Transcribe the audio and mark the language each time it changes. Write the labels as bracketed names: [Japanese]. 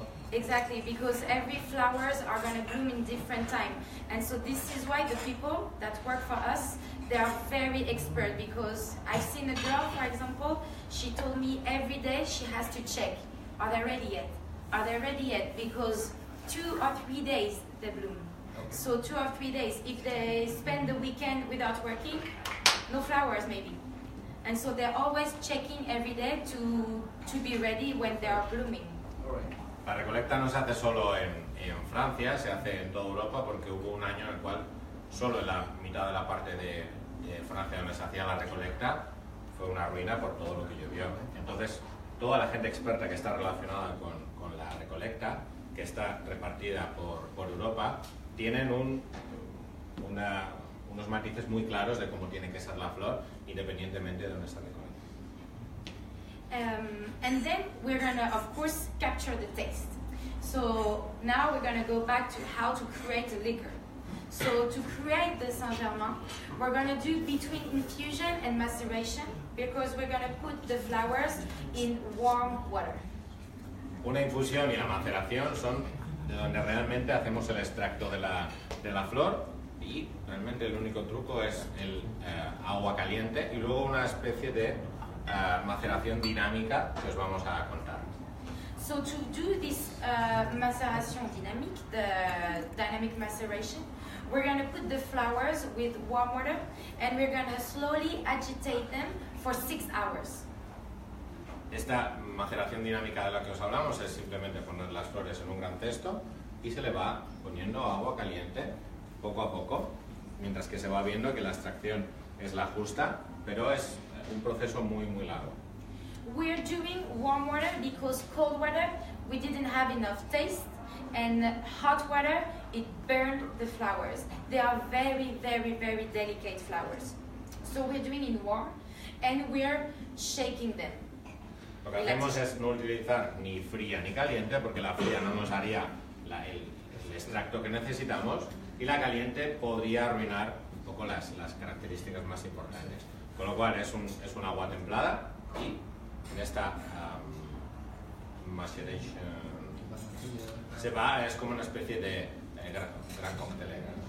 [English] Exactly, because every flowers are going to bloom in different time, and so this is why the people that work for us, they are very expert, because I've seen a girl, for example, she told me every day she has to check, are they ready yet? Are they ready yet? Because 2 or 3 days they bloom. Okay. So 2 or 3 days. If they spend the weekend without working, no flowers maybe. And so they're always checking every day to be ready when they are blooming. All right. [Spanish] La recolecta no se hace solo en Francia, se hace en toda Europa, porque hubo un año en el cual solo en la mitad de la parte de Francia donde se hacía la recolecta fue una ruina por todo lo que llovió. Entonces, toda la gente experta que está relacionada con la recolecta, que está repartida por Europa, tienen unos matices muy claros de cómo tiene que ser la flor, independientemente de dónde se recolecta. [English] And then we're gonna, of course, capture the taste. So now we're gonna go back to how to create a liquor. So to create the Saint Germain, we're gonna do between infusion and maceration, because we're gonna put the flowers in warm water. [Spanish] Una infusión y la maceración son de donde realmente hacemos el extracto de la flor, y realmente el único truco es el agua caliente y luego una especie de maceración dinámica que os vamos a contar. [English] So to do this maceration dynamic, the dynamic maceration, we're going to put the flowers with warm water and we're going to slowly agitate them for 6 hours. [Spanish] Esta maceración dinámica de la que os hablamos es simplemente poner las flores en un gran cesto y se le va poniendo agua caliente poco a poco, mientras que se va viendo que la extracción es la justa, pero es un proceso muy largo. [English] We're doing warm water because cold water we didn't have enough taste, and hot water it burned the flowers. They are very delicate flowers. So we're doing in warm and we're shaking them. [Spanish] Lo que hacemos es no utilizar ni fría ni caliente, porque la fría no nos haría el extracto que necesitamos, y la caliente podría arruinar un poco las características más importantes. Con lo cual es un agua templada, y en esta maceration se va, es como una especie de gran coctelera.